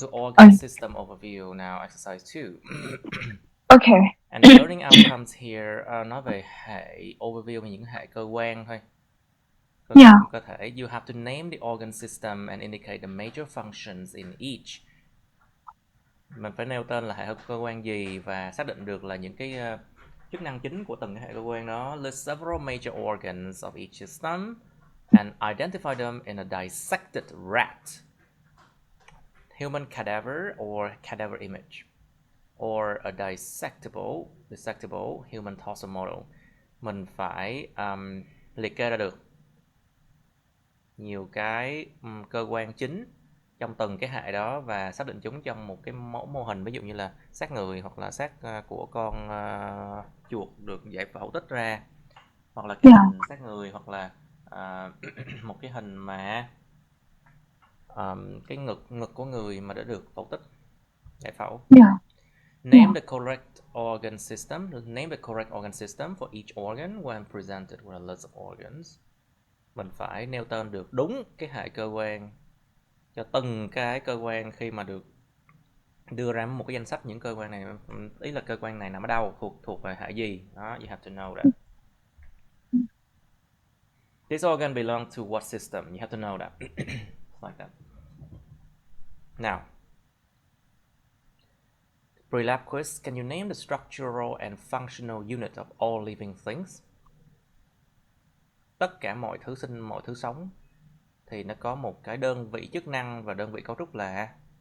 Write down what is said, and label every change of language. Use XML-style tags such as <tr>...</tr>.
<en>to organ system overview now, exercise 2. okay. And the learning outcomes here</en> <vi>nói về hệ overview về những hệ cơ quan thôi. Cơ</vi> <en>Yeah,</en> <vi>trong cơ thể.</vi> <en>You have to name the organ system and indicate the major functions in each.</en> <vi>Mình phải nêu tên là hệ cơ quan gì và xác định được là những cái chức năng chính của từng cái hệ cơ quan đó.</vi> <en>List several major organs of each system and identify them in a dissected rat, human cadaver or cadaver image, or a dissectable human torso model.</en> <vi>Mình phải liệt kê ra được nhiều cái cơ quan chính trong từng cái hệ đó và xác định chúng trong một cái mẫu mô hình, ví dụ như là xác người hoặc là xác của con chuột được giải phẫu tích ra, hoặc là cái</vi> <en>yeah,</en> <vi>hình xác người, hoặc là một cái hình mà cái ngực của người mà đã được phẫu tích giải phẫu.</vi> <en>yeah, Name yeah. the correct organ system. Name the correct organ system for each organ when presented with a list of organs.</en> <vi>Mình phải nêu tên được đúng cái hệ cơ quan cho từng cái cơ quan khi mà được đưa ra một cái danh sách những cơ quan này, ý là cơ quan này nằm ở đâu, thuộc về hệ gì đó.</vi> <en>You have to know that. This organ belongs to what system? You have to know that. Like that. Now, pre-lab quiz. Can you name the structural and functional unit of all living things?</en> <vi>Tất cả mọi thứ sống thì nó có một cái đơn vị chức năng và đơn vị cấu trúc là.</vi>